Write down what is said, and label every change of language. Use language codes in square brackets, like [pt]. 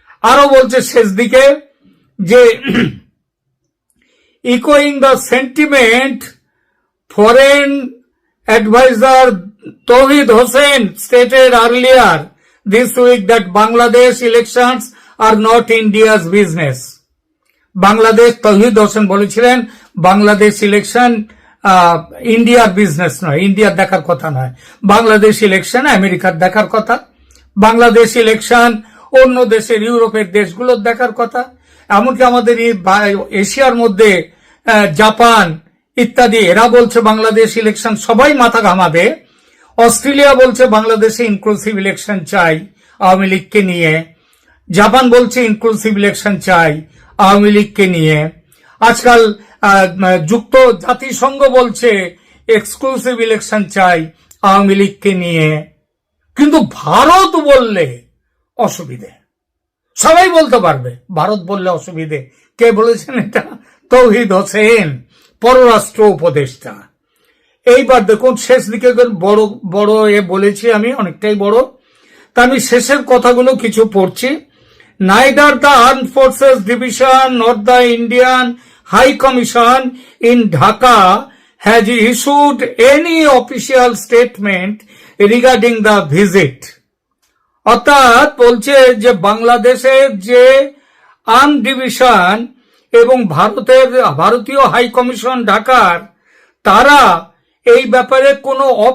[bn] আরো বলছে শেষ দিকে যে [en] echoing the sentiment, foreign advisor Tawhid Hossain stated earlier this week that Bangladesh elections are not India's business. [bn] Bangladesh, তৌহিদ হোসেন বলেছিলেন বাংলাদেশ ইলেকশন ইন্ডিয়ার বিজনেস নয়, ইন্ডিয়ার দেখার কথা নয়। বাংলাদেশ ইলেকশন আমেরিকার দেখার কথা, বাংলাদেশ ইলেকশন অন্য দেশের, ইউরোপের দেশগুলোর দেখার কথা। এমনকি আমাদের এশিয়ার মধ্যে জাপান ইত্যাদি, এরা বলছে বাংলাদেশ ইলেকশন, সবাই মাথা ঘামাবে। অস্ট্রেলিয়া বলছে বাংলাদেশে ইনক্লুসিভ ইলেকশন চাই আওয়ামী লীগকে নিয়ে, জাপান বলছে ইনক্লুসিভ ইলেকশন চাই আওয়ামী লীগকে নিয়ে। আজকাল যুক্ত জাতিসংঘ বলছে এক্সক্লুসিভ ইলেকশন চাই আওয়ামী লীগকে নিয়ে। কিন্তু ভারত বললে অসুবিধে, সবাই বলতে পারবে, ভারত বললে অসুবিধে। কে বলেছেন এটা? তৌহিদ হোসেন, পররাষ্ট্র উপদেষ্টা। এইবার দেখুন শেষ দিকে বড় বলেছি আমি, অনেকটাই বড়, তা আমি শেষের কথাগুলো কিছু পড়ছি। [en] Neither the Armed Forces Division nor the Indian High Commission in Dhaka has issued any official statement regarding the visit. [bn] অর্থাৎ বলছে যে বাংলাদেশের যে আর্ম ডিভিশন এবং ভারতীয় হাই কমিশন ঢাকার, তারা এই ব্যাপারে কোনো